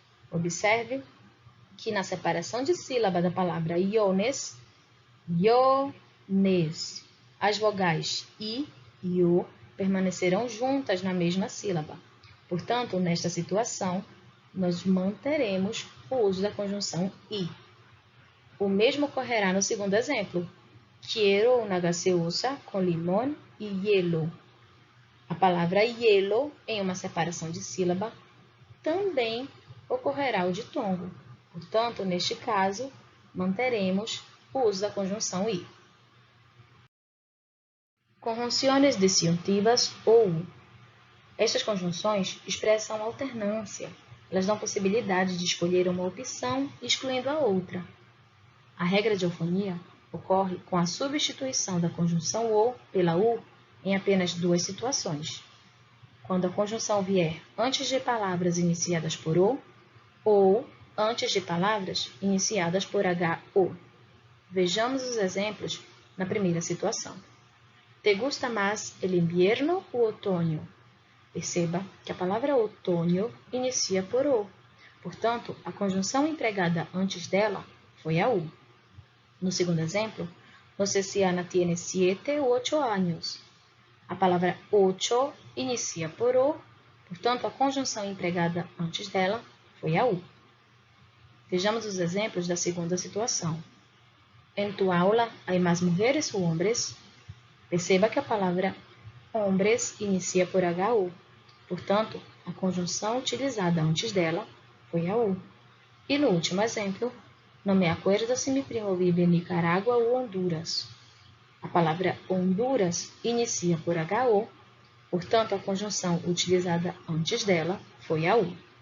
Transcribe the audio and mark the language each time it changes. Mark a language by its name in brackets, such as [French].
[Portuguese] Observe que na separação de sílaba da palavra iones, iones, as vogais I e O permanecerão juntas na mesma sílaba. Portanto, nesta situação, nós manteremos o uso da conjunção I. O mesmo ocorrerá no segundo exemplo. [Spanish] Quiero una gaseosa con limón y hielo. [Portuguese] A palavra hielo, em uma separação de sílaba, também ocorrerá o ditongo. Portanto, neste caso, manteremos o uso da conjunção I. Conjunções disjuntivas ou U. Estas conjunções expressam alternância. Elas dão possibilidade de escolher uma opção excluindo a outra. A regra de eufonia ocorre com a substituição da conjunção o pela u em apenas duas situações. Quando a conjunção vier antes de palavras iniciadas por o ou antes de palavras iniciadas por HO. Vejamos os exemplos na primeira situação. [Spanish] ¿Te gusta más el invierno o otoño? [Portuguese] Perceba que a palavra otoño inicia por o. Portanto, a conjunção empregada antes dela foi a u. No segundo exemplo, [Spanish] no sé si Ana tiene 7 u 8 años. [Portuguese] A palavra ocho inicia por o, portanto, a conjunção empregada antes dela foi a u. Vejamos os exemplos da segunda situação. [Spanish] En tu aula hay más mujeres o hombres? [Portuguese] Perceba que a palavra hombres inicia por HU. Portanto, a conjunção utilizada antes dela foi a U. E no último exemplo, [Spanish] no me acuerdo si mi primo vive en Nicaragua ou Honduras. [Portuguese] A palavra Honduras inicia por HO, portanto, a conjunção utilizada antes dela foi a U.